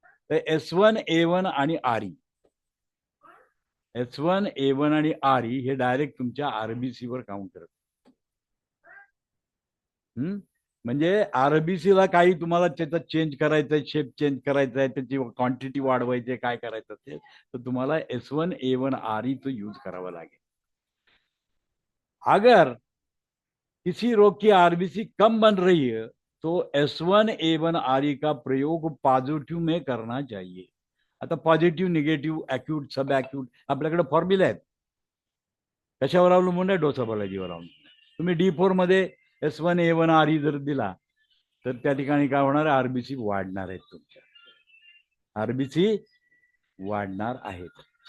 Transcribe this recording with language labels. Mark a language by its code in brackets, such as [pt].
[mr] तर S1, A1 आणि RE. S1, A1 आणि RE हे डायरेक्ट तुमच्या आरबीसीवर काउंट करत. म्हणजे आरबीसीला काही तुम्हाला त्याचा चेंज करायचा आहे, शेप चेंज करायचा आहे, त्याची क्वांटिटी वाढवायची आहे, काय करायचं असेल तर तुम्हाला S1, A1, RE चा यूज करावा लागेल. [hi] अगर किसी रोग की आरबीसी कम बन रही है तो S1, A1, RE का प्रयोग पॉझिटिव्ह में करना चाहिए. [mr] आता पॉझिटिव्ह, निगेटिव्ह, अॅक्यूट, सब अॅक्यूट आपल्याकडे फॉर्म्युला आहेत. कशावर अवलंबून आहे? डोसाबॉलॉजीवर अवलंबून. तुम्ही D4 मध्ये S1, A1, RE जर दिला तर त्या ठिकाणी काय होणार? आरबीसी वाढणार आहेत तुमच्या. आरबीसी वाढणार आहेत.